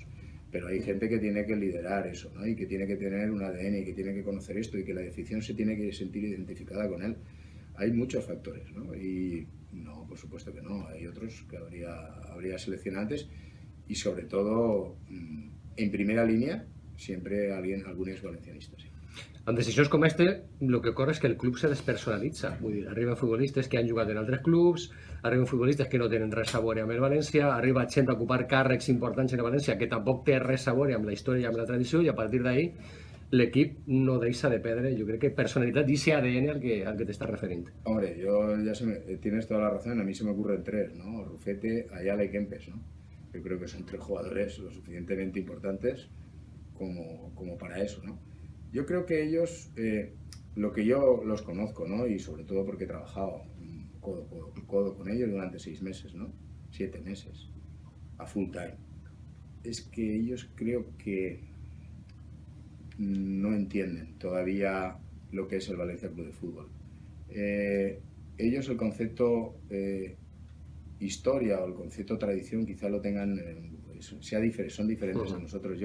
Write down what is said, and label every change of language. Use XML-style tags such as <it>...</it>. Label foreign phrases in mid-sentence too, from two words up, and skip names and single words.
<es>Pero hay gente que tiene que liderar eso, ¿no? Y que tiene que tener un ADN y que tiene que conocer esto y que la afición se tiene que sentir identificada con él. Hay muchos factores, ¿no? Y no, por supuesto que no. Hay otros que habría seleccionantes y sobre todo en primera línea siempre algun ex-valencianista, sí.</es> <ca>En decisions com este, el que ocorre és que el club se despersonalitza. Vull dir, arriben futbolistes que han jugat en altres clubs, arriben futbolistes que no tenen res a veure amb el València, arriba gent a ocupar càrrecs importants en el València que tampoc té res a veure amb la història i amb la tradició, i a partir d'ahí l'equip no deixa de perdre, jo crec que personalitat d'ese ADN al que t'estàs referint.</ca> <es>Hombre, tienes toda la razón, a mí se me ocurren tres, ¿no? Rufete, Ayala y Kempes, ¿no? Yo creo que son tres jugadores lo suficientemente importantes como para eso, ¿no? Yo creo que ellos, lo que yo los conozco, ¿no? Y sobre todo porque he trabajado codo con ellos durante 6 meses, ¿no? 7 meses, a</es> <en>full time.</en> <es>Es que ellos creo que no entienden todavía lo que es el Valencia Club de Fútbol. Ellos el concepto historia o el concepto tradición quizá lo tengan, son diferentes a nosotros.</es>